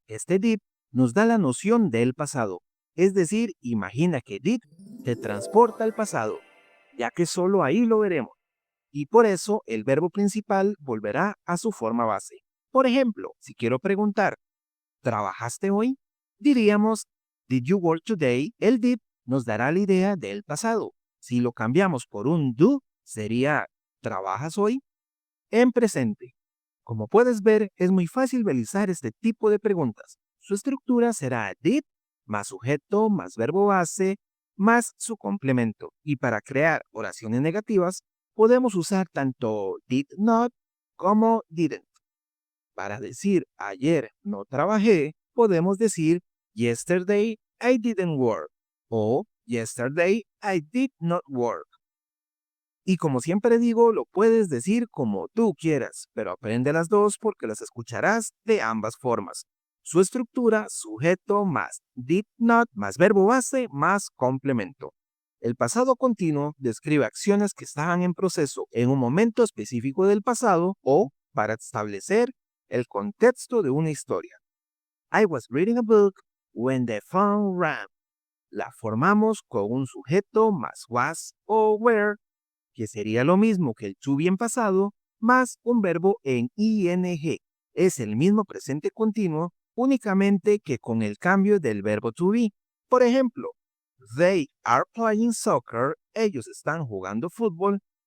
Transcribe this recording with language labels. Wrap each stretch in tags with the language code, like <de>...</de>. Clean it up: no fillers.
<es>Este did nos da la noción del pasado. Es decir, imagina que did te transporta al pasado, ya que solo ahí lo veremos. Y por eso el verbo principal volverá a su forma base. Por ejemplo, si quiero preguntar, ¿trabajaste hoy?</es> <en>Diríamos, did you work today?</en> <es>El did nos dará la idea del pasado. Si lo cambiamos por un do, sería, ¿trabajas hoy? En presente. Como puedes ver, es muy fácil realizar este tipo de preguntas. Su estructura será did, más sujeto, más verbo base, más su complemento. Y para crear oraciones negativas, podemos usar tanto did not como didn't. Para decir ayer no trabajé, podemos decir</es> <en>yesterday I didn't work</en> <es>o</es> <en>yesterday I did not work.</en> <es>Y como siempre digo, lo puedes decir como tú quieras, pero aprende las dos porque las escucharás de ambas formas. Su estructura, sujeto más did not más verbo base más complemento. El pasado continuo describe acciones que estaban en proceso en un momento específico del pasado o para establecer el contexto de una historia.</es> <en>I was reading a book when the phone rang.</en> <es>La formamos con un sujeto más was o were, que sería lo mismo que el to be en pasado, más un verbo en ing. Es el mismo presente continuo, únicamente que con el cambio del verbo to be. Por ejemplo,</es> <en>they are playing soccer,</en> <es>ellos están jugando fútbol.</es>